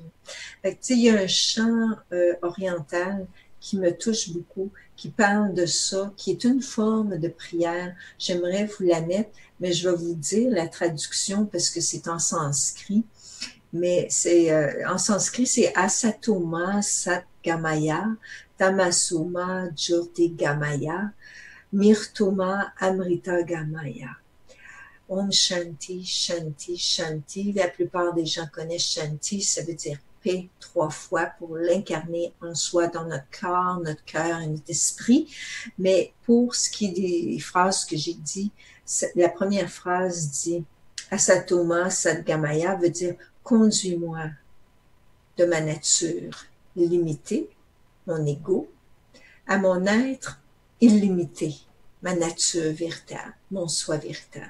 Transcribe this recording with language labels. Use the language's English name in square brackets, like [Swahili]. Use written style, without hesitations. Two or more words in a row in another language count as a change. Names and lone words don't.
[French] Fait que, tu sais, il y a un chant oriental qui me touche beaucoup, qui parle de ça, qui est une forme de prière. J'aimerais vous la mettre, mais je vais vous dire la traduction parce que c'est en sanskrit. Mais c'est en sanskrit, c'est [Sanskrit] Asatoma Satgamaya, Tamasoma Jyotirgamaya, Mirtoma Amrita Gamaya. Om Shanti, Shanti, Shanti. [French] La plupart des gens connaissent Shanti, ça veut dire paix 3 fois pour l'incarner en soi dans notre corps, notre cœur et notre esprit. Mais pour ce qui est des phrases que j'ai dit, la première phrase dit [Sanskrit] Asatoma Satgamaya [French] veut dire conduis-moi de ma nature limitée, mon ego, à mon être illimité, ma nature véritable, mon soi véritable.